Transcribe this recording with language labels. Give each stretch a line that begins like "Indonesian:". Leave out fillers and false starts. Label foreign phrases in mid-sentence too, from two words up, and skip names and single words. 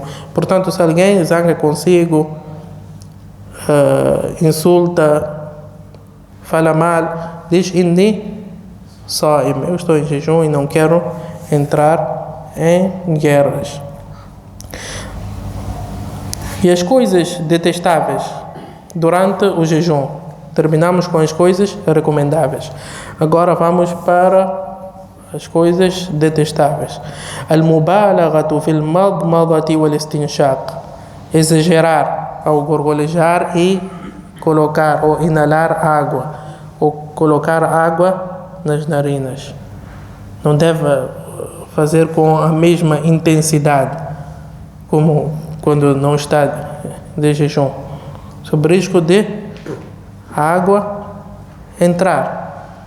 Portuguese: Portanto, se alguém zanga consigo, insulta, fala mal, diz:
Arabic: إني صائم,
Portuguese: eu estou em jejum e não quero entrar em guerras. E as coisas detestáveis durante o jejum. Terminamos com as coisas recomendáveis. Agora vamos para as coisas detestáveis.
Arabic: المبالغة في المضمضة والاستنشاق.
Portuguese: Exagerar ao gorgolejar e colocar ou inalar água, ou colocar água nas narinas. Não deve fazer com a mesma intensidade como quando não está de jejum, sob risco de água entrar.